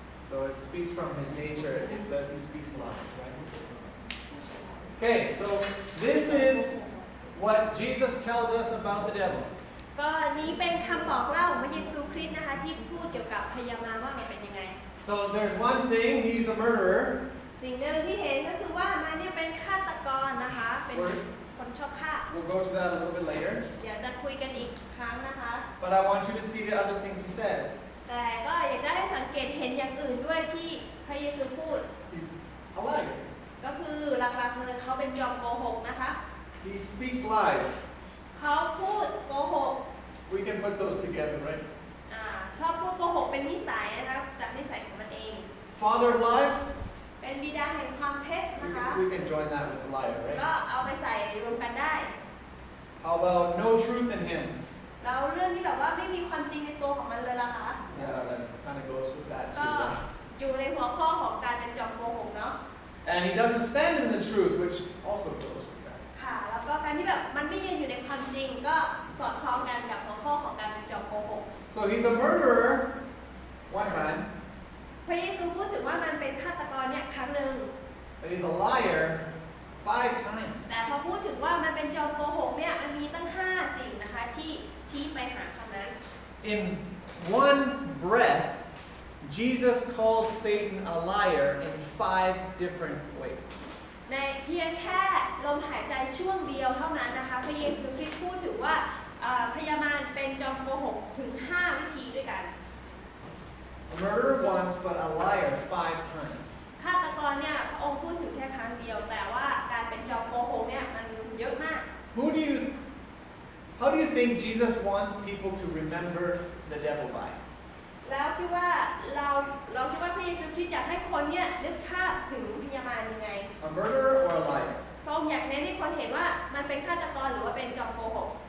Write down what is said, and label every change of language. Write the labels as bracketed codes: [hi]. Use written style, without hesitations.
[en] So it speaks from his nature. It says he speaks lies, right? Okay, so this is what Jesus tells us about the devil. [th] ก็นี้เป็นคำบอกเล่าของพระเยซูคริสต์นะคะที่พูดเกี่ยวกับพยามารว่ามันเป็นยังไง [en] So there's one thing, he's a murderer. [th] สิ่งหนึ่งที่เห็นก็คือว่ามันเนี่ยเป็นฆาตกรนะคะเป็นคนชอบฆ่า [en] We'll go to that a little bit later. [th] เดี๋ยวจะคุยกันอีกครั้งนะคะ [en] But I want you to see the other things he says. [th] แต่ก็อยากจะให้สังเกตเห็นอย่างอื่นด้วยที่พระเยซูพูด [en] He's a liar. [th] ก็คือหลักๆเลยเขาเป็นยอมโกหกนะคะ [en] He speaks lies. [th] เขาพูดโกหก [en] We can put those together, right? [th] ชอบพูดโกหกเป็นนิสัยนะคะจากนิสัยของมันเอง [en] Father of lies. [th] เป็นบิดาแห่งความเท็จนะคะ [en] We can join that with the liar, ก็ right? [th] เอาไปใส่รวมกันได้ [en] How about no truth in him? [th] แล้วเรื่องที่แบบว่าไม่มีความจริงในตัวของมันเลยล่ะคะ [en] Yeah, that kind of goes with that ก็ too. Right? [th] อยู่ในหัวข้อของการเป็นจอมโกหกเนาะ [en] And he doesn't stand in the truth, which also goes with that. [th] ค่ะ แล้วก็การที่แบบมันไม่ยืนอยู่ในความจริงก็สอดคล้องกันกับหัวข้อของการเป็นจอมโกหก [en] So he's a murderer, one time, [th] พระเยซูพูดถึงว่ามันเป็นฆาตกรเนี่ยครั้งหนึ่ง [en] but he's a liar 5 times. [th] แต่พอพูดถึงว่ามันเป็นจอมโกหกเนี่ยมันมีตั้ง5สิ่งนะคะที่ชี้ไปหาคำนั้น [en] In one breath, Jesus calls Satan a liar in 5 different ways. [th] ในเพียงแค่ลมหายใจช่วงเดียวเท่านั้นนะคะพระเยซูคริสต์พูดถึงว่าพยามารเป็นจอมโกหกถึง5วิธีด้วยกัน [en] A murderer once, but a liar 5 times. [th] ฆาตกรเนี่ยพระองค์พูดถึงแค่ครั้งเดียวแต่ว่าการเป็นจอมโกหกเนี่ยมันเยอะมาก [en] How do you think Jesus wants people to remember the devil by? [th] แล้วคิดว่าเราคิดว่าพระเยซูคริสต์อยากให้คนเนี่ยนึกภาพถึงพยามารยังไง [en] A murderer or a liar? [th] พระองค์อยากเน้นให้คนเห็นว่ามันเป็นฆาตกรหรือว่าเป็นจอมโกหก